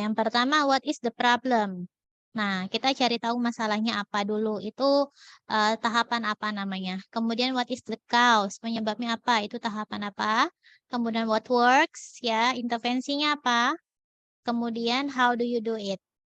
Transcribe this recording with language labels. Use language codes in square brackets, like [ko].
[id] Yang pertama, [en] what is the problem? [id] Nah, kita cari tahu masalahnya apa dulu. Itu tahapan apa namanya. Kemudian [en] what is the cause? [id] Penyebabnya apa? Itu tahapan apa? Kemudian [en] what works? [id] Ya, intervensinya apa? Kemudian [en] how do you do it?